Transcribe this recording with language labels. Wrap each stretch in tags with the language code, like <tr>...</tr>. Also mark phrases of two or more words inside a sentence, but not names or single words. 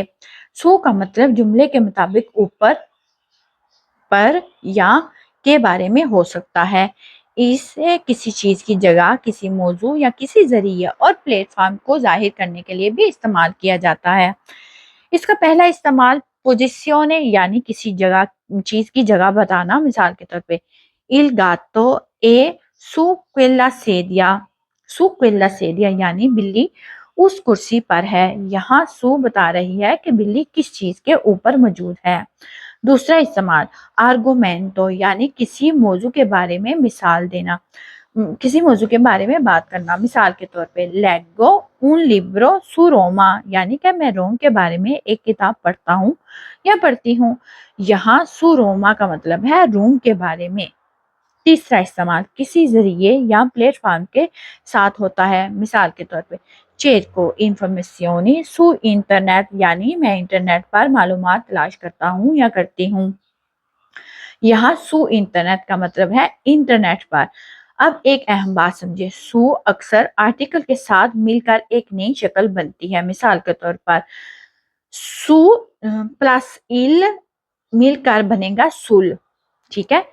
<ur>سو کا مطلب جملے کے مطابق اوپر پر یا کے بارے میں ہو سکتا ہے۔ اسے کسی چیز کی جگہ کسی موضوع یا کسی ذریعہ اور پلیٹ فارم کو ظاہر کرنے کے لیے بھی استعمال کیا جاتا ہے۔ اس کا پہلا استعمال پوزیشن یعنی کسی جگہ چیز کی جگہ بتانا۔ مثال کے طور پہ</ur> <it>il gatto è su quella sedia su quella sedia</it> <ur>یعنی بلی اس کرسی پر ہے۔ یہاں سو بتا رہی ہے کہ بلی کس چیز کے اوپر موجود ہے۔ دوسرا استعمال آرگومنٹو یعنی کسی موضوع کے بارے میں مثال دینا، کسی موضوع کے بارے میں بات کرنا۔ مثال کے طور پہ</ur> <it>leggo un libro su Roma</it> <ur>یعنی کہ میں روم کے بارے میں ایک کتاب پڑھتا ہوں یا پڑھتی ہوں۔ یہاں سو روما کا مطلب ہے روم کے بارے میں۔ تیسرا استعمال کسی ذریعے یا پلیٹ فارم کے ساتھ ہوتا ہے۔ مثال کے طور پہ</ur> <it>cerco informazioni su internet</it> <ur>یعنی میں انٹرنیٹ پر معلومات تلاش کرتا ہوں یا کرتی ہوں۔ یہاں سو انٹرنیٹ کا مطلب ہے انٹرنیٹ پر۔ اب ایک اہم بات سمجھے، سو اکثر آرٹیکل کے ساتھ مل کر ایک نئی شکل بنتی ہے۔ مثال کے طور پر سو پلس il مل کر بنے گا سل، ٹھیک ہے۔</ur>